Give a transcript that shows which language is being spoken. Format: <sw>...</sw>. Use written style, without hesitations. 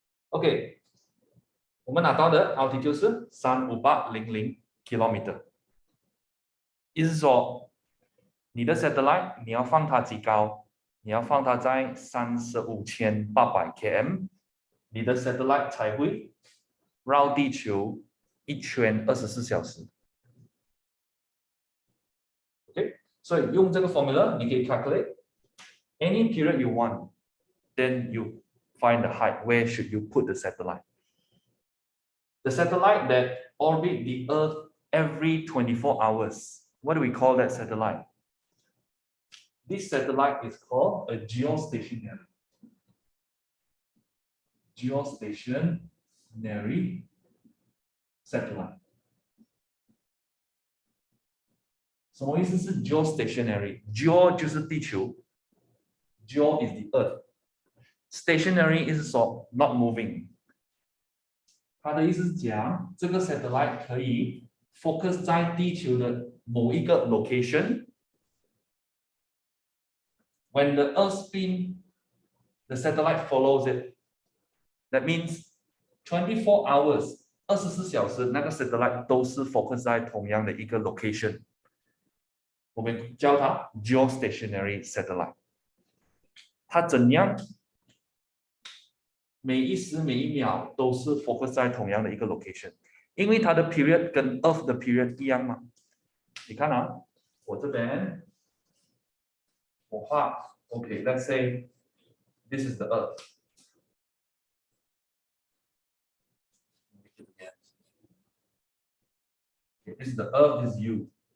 <zh>OK， 我们拿到的 altitude 是35800 km， 意思说你的 satellite 你要放它几高？你要放它在35800 km， 你的 satellite 才会绕地球一圈24小时。</zh> <en>OK，</en> <zh>所以用这个</zh> <en>formula 你可以 calculate any period you want, then you find the height. Where should you put the satellite? The satellite that orbit the Earth every 24 hours. What do we call that satellite? This satellite is called a geostationary. Geostationary satellite.</en> <zh>什么意思是 geostationary？geo 就是地球 ，</zh> <en>geo is the earth。</en> <zh>stationary 是说</zh> <en>not moving。</en> <zh>它的意思是讲，这个 satellite 可以 focus 在地球的某一个 location。</zh> <en>When the Earth spin, the satellite follows it. That means 24 hours</en> <zh>24小时那个 satellite 都是 focus 在同样的一个 location。我们叫它 geostationary satellite。它怎样？每一时每一秒都是 focus 在同样的一个 location， 因为它的 period 跟 Earth 的 period 一样嘛。你看啊，我这边我画 ，OK，</zh> <en>let's say this is the Earth。 Okay, this is the Earth, this is you.</en>